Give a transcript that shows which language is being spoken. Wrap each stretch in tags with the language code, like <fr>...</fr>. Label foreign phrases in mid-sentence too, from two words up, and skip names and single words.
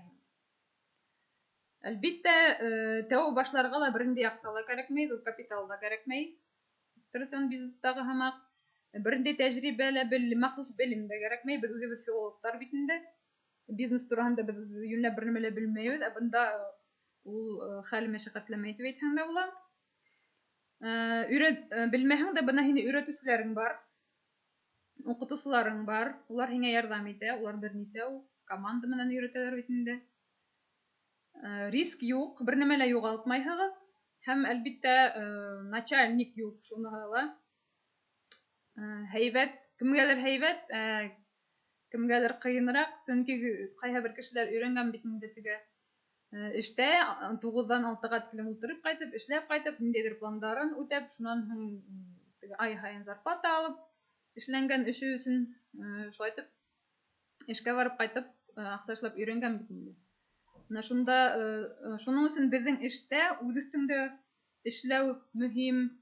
<ba>Әлбәттә, тәү башларга да бернинди акча ла кирәкмәй, зур капитал да кирәкмәй. Традицион бизнестагы һәмәк бернинди тәҗрибә лә махсус белем дә кирәкмәй. Без үзебез филологлар бит инде. Бизнес тураһында без юньләп бернеме лә белмәйбез, ә бында ул хәл мәшәкатьләмәй дип әйтһәң дә була. Белмәһәң дә бына һине өйрәтүчеләрең бар, укытучыларың бар. Улар һиңә ярдәм итә, улар берничә команда менән өйрәтәләр бит инде. Риск юк, бернеме лә югалтмайһығыҙ. Һәм әлбәттә начальник юк, шуныһы ла. Һәйбәт, кемгәлер һәйбәт, кемгәлер кыйынрак, сөнки кайһы бер кешеләр өйрәнгән бит инде теге эштә 9-дан 6-га тиклем утырып кайтып, эшләп кайтып, ниндәйдер пландарын үтәп, шуннан һуң ай һайын зарплата алып, эшләнгән эше өчен шулай итеп эшкә барып кайтып, акча эшләп өйрәнгән бит инде. Шуның өчен безнең эштә үз өстеңдә эшләү мөһим.</ba>